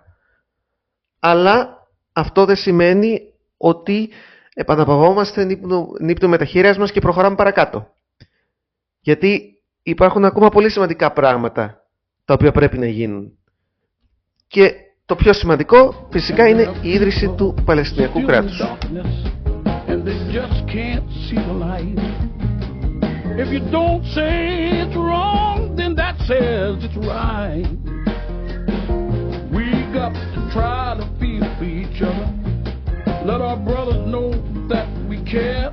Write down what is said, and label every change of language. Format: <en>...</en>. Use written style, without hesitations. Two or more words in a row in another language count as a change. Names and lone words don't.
<el>Αλλά αυτό δεν σημαίνει ότι επαναπαυόμαστε, νύπτουμε τα χέρια μας και προχωράμε παρακάτω. Γιατί υπάρχουν ακόμα πολύ σημαντικά πράγματα τα οποία πρέπει να γίνουν. Και το πιο σημαντικό φυσικά είναι η ίδρυση του Παλαιστινιακού κράτους.</el> <en>And they just can't see the light. If you don't say it's wrong, then that says it's right. We got to try to feel for each other. Let our brothers know that we care.</en>